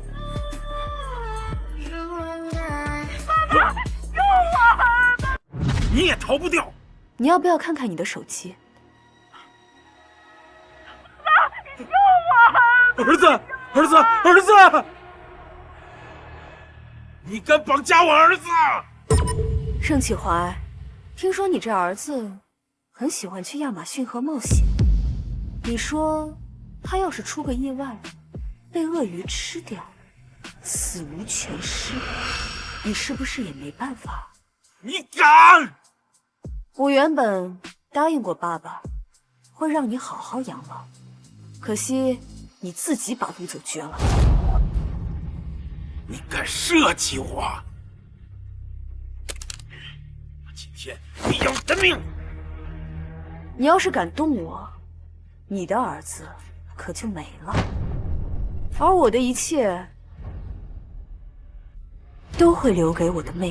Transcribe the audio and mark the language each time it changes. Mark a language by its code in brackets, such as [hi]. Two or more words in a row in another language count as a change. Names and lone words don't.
[zh] 爸爸，救我！你也逃不掉。你要不要看看你的手机？爸，救我！儿子，儿子，儿子！你敢绑架我兒子？盛啟懷，聽說你這兒子很喜歡去亞馬遜河冒險。你說他要是出個意外，被鱷魚吃掉，死無全屍，你是不是也沒辦法？你敢！我原本答應過爸爸，會讓你好好養老，可惜你自己把路走絕了。你敢射击我？我今天必要你的命！你要是敢动我，你的儿子可就没了，而我的一切都会留给我的妹妹。